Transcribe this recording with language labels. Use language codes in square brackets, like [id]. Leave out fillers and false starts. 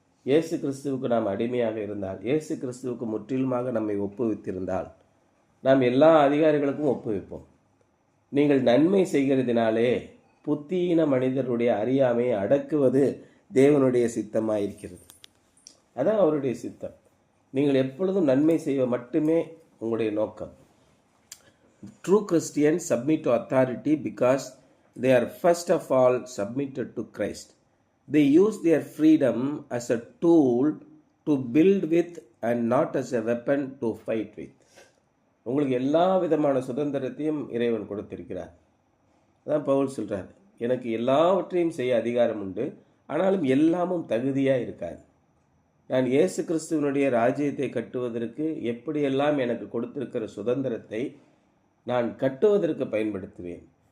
[ta] இயேசு கிறிஸ்துவுக்கு நாம் அடிமையாக இருந்தால், இயேசு கிறிஸ்துவுக்கு முற்றிலுமாக நம்மை ஒப்புவித்திருந்தால் நாம் எல்லா அதிகாரிகளுக்கும் ஒப்புவிப்போம். நீங்கள் நன்மை செய்கிறதுனாலே புத்தீன மனிதருடைய அறியாமையை அடக்குவது தேவனுடைய சித்தமாக இருக்கிறது. அதான் அவருடைய சித்தம். நீங்கள் எப்பொழுதும் நன்மை செய்ய மட்டுமே உங்களுடைய நோக்கம். [en] True Christians submit to authority because they are first of all submitted to Christ. They use their freedom as a tool to build with and not as a weapon to fight with. [ta] உங்களுக்கு எல்லா விதமான சுதந்திரத்தையும் இறைவன் கொடுத்திருக்கிறார். அதான் பவுல் சொல்கிறார், எனக்கு எல்லாவற்றையும் செய்ய அதிகாரம் உண்டு, ஆனாலும் எல்லாமும் தகுதியாக இருக்காது. நான் இயேசு கிறிஸ்துவனுடைய ராஜ்யத்தை கட்டுவதற்கு எப்படியெல்லாம் எனக்கு கொடுத்திருக்கிற சுதந்திரத்தை நான் கட்டுவதற்கு பயன்படுத்துவேன்.